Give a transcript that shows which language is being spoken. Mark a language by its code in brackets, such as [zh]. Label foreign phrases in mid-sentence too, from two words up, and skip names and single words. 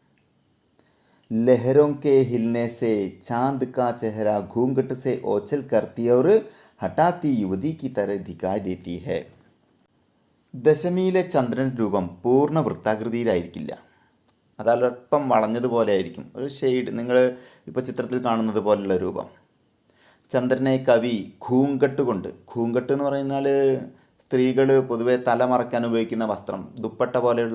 [hi] लहरों के हिलने से चांद का चेहरा घूंघट से ओझल करती और हटाती युवती की तरह दिखाई देती है। [ml] ദശമിയിലെ ചന്ദ്രൻ രൂപം പൂർണ്ണ വൃത്താകൃതിയിലായിരിക്കില്ല, അതല്പം വളഞ്ഞതുപോലെ ആയിരിക്കും, ഒരു ഷെയ്ഡ് നിങ്ങൾ ഇപ്പോൾ ചിത്രത്തിൽ കാണുന്നത് പോലുള്ള രൂപം. ചന്ദ്രനെ കവി ഘൂങ്കട്ട് കൊണ്ട്, ഘൂങ്കട്ട് എന്ന് പറയുന്നാൽ സ്ത്രീകൾ പൊതുവെ തല മറയ്ക്കാൻ ഉപയോഗിക്കുന്ന വസ്ത്രം, ദുപ്പട്ട പോലെയുള്ള.